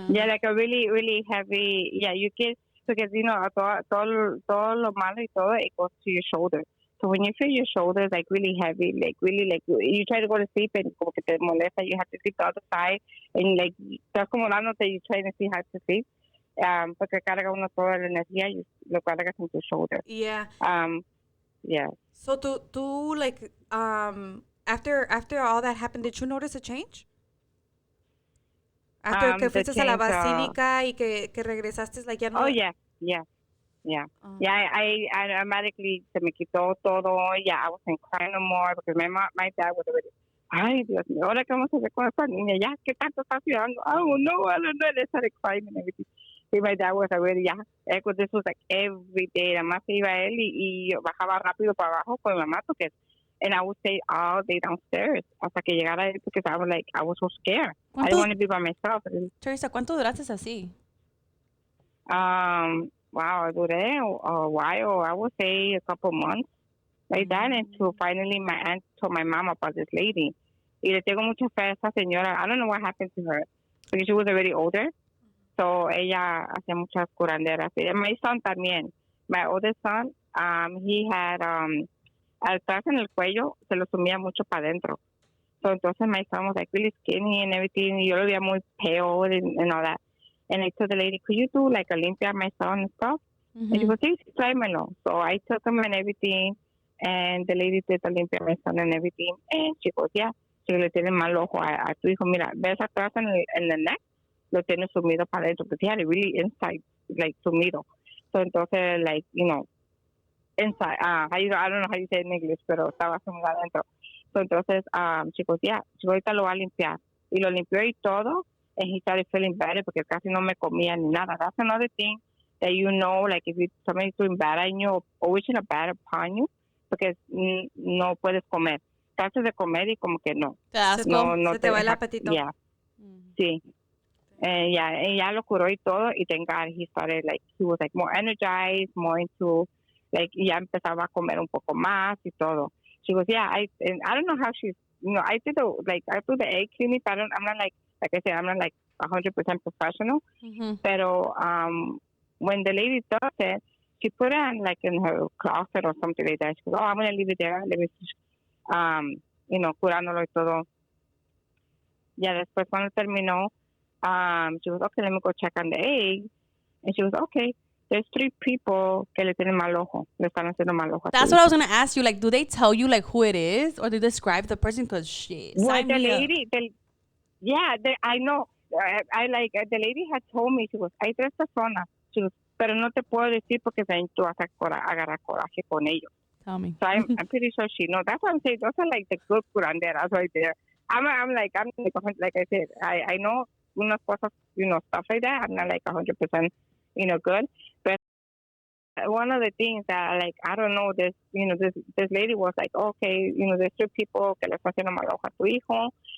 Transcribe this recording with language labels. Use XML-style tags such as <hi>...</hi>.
<en>Yeah, like a really, really heavy. Yeah, you get, because</en> <es>todo lo malo y todo,</es> <en>it goes to your shoulders. So when you feel your shoulders like really heavy, like really like you try to go to sleep and</en> <es>como que te molesta,</es> <en>you have to sleep the other side, and like</en> <es>estás como dándote,</es> <en>you try to see how to sleep.</en> <es>Porque carga uno toda la energía, y lo cargas en tu shoulder.</es> <en>Yeah. Yeah. So tú like after all that happened, did you notice a change? After que</en> <es>fuiste a la</es> <en>change,</en> <es>basílica y que regresaste,</es> <en>like ya no. Oh yeah. Yeah, I automatically</en> <es>se me quitó todo.</es> <en>Yeah, I wasn't crying no more because my dad was already,</en> <es>ay, Dios mío, ahora qué vamos a hacer con esta niña, ya, ¿qué tanto está haciendo?</es> <en>Oh, no, I don't know, they started crying and everything. Y my dad was already, yeah, this was like every day,</en> <es>nada más se iba él y yo bajaba rápido para abajo con mi mamá porque,</es> <en>and I would stay all day downstairs</en> <es>hasta que llegara él</es> <en>because I was so scared. I didn't want to be by myself.</en> <es>Teresa, ¿cuánto duraste así?</es> <en>Wow, I duré a while. I would say a couple months like that, until finally my aunt told my mom about this lady.</en> <es>Y le tengo mucha fe a esa señora.</es> <en>I don't know what happened to her because she was already older.</en> <es>So ella hacía muchas curanderas.</es> <en>And my son también. My oldest son, he had</en> <es>atrás en el cuello se lo sumía mucho para adentro.</es> <en>So entonces my son was like really skinny and everything.</en> <es>Y yo lo veía muy</es> <en>pale and all that. And I told the lady, could you do like a limpia on my son and stuff? And she goes,</en> <es>sí, tráemelo.</es> <en>So I took him and everything. And the lady did the limpia on my son and everything. And she goes, yeah.</en> <es>Si le tiene mal ojo a tu hijo, mira, ves atrás en el neck, lo tiene sumido para adentro.</es> <en>Because he had it really inside, like sumido. So entonces, like, you know, inside, I don't know how you say it in English,</en> <es>pero estaba sumido adentro. So entonces,</es> <en>she goes, yeah, she goes,</en> <es>ahorita lo va a limpiar. Y lo limpió y todo.</es> <en>And he started feeling better</en> <es>porque casi no me comía ni nada.</es> <en>That's another thing that you know, like if somebody's doing bad on you or wishing a bad upon you,</en> <es>porque no puedes comer. Tratas de comer y como que no. Te asco. Se te va el apetito. Yeah. Sí. And ya lo curó y todo.</es> <en>Y thank God he started, like, he was like more energized, more into, like,</en> <es>ya empezaba a comer un poco más y todo.</es> <en>She goes, yeah, I don't know how she's, you know, I do the egg cleaning, but I'm not like I said, I'm not like 100% professional. Pero when the lady does it, she put it like in her closet or something like that. She goes, oh, I'm going to leave it there. Let me, you know,</en> <es>curándolo y todo. Ya después cuando terminó,</es> <en>she was, okay, let me go check on the egg. And she was, okay, there's 3 people</en> <es>que le tienen mal ojo. Le están haciendo mal ojo.</es> <en>That's what I was going to ask you. Like, do they tell you like who it is, or do they describe the person? Because shit. Well, the lady, yeah, I know. I like, the lady had told me, she goes,</en> <es>hay 3 personas.</es> <en>She goes,</en> <es>pero no te puedo decir porque tú vas a agarrar coraje con ellos.</es> <en>Tell me. So I'm pretty sure she knows. That's what I'm saying. Those are like the good curanderas right there. I'm like I said, I know</en> <es>unas cosas,</es> <en>you know, stuff like that. I'm not like 100%, you know, good. But one of the things that, like, I don't know, this lady was like, okay, you know, there's 2 people</en> <es>que le están haciendo mal ojo a tu hijo.</es>